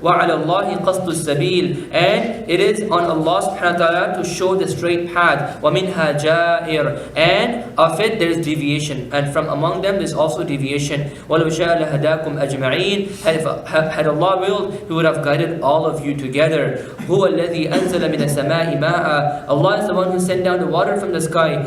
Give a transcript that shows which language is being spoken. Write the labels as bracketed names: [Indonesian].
[Arabic] وَعَلَى اللَّهِ قَصْدُ السَّبِيلِ. [English] And it is on Allah subhanahu wa ta'ala to show the straight path. [Arabic] وَمِنْهَا جَائِرٌ. [English] And of it there is deviation, and from among them there is also deviation. [Arabic] وَلَوْ شَاءَ لَهَدَاكُمْ أَجْمَعِينَ. [English] Had Allah willed, He would have guided all of you together. [Arabic] هو الذي أنزل من السماء ماء. [English] Allah is the one who sent down the water from the sky.